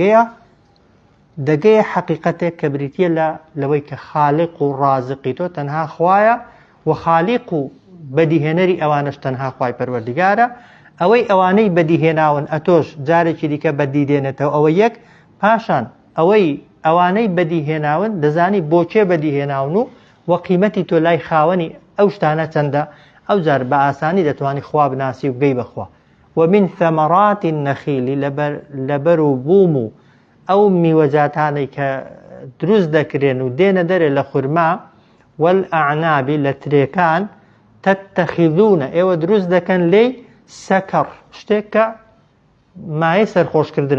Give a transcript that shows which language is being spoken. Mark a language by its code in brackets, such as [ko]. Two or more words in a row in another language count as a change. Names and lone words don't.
[ckb] دەگەیە حەقیقەتێک کە بریتە لەوەی کە خالیق و ڕازقی تۆ تەنها خوایە و خالیق و بەدیهێنەری ئەوانش تەنها خوای پەروەردگارە ئەوەی ئەوانەی بەدیهێناون ئەتۆش جارێکی دیکە بەدیدێنێتەوە ئەوە یەک پاشان ئەوانەی بەدیهێناون دەزانی بۆچێ بەدیهێناون و قیمەتی تۆ لای خاوەنی ئەو شتانە چەندە ئەو جار بە ئاسانی دەتوانی خوا بناسی و بگەی بەخوا. [ar] ومن ثمرات النخيل [ckb] لەبەر و بووم و ئەو میوەجاتانەی کە دروست دەکرێن و دێنە دەرێ لە خورما والأعناب لە ترێکان تتخذون ئێوە دروست دەکەن لێی سەکەڕ شتێک کە مایە سەرخۆشکردنە.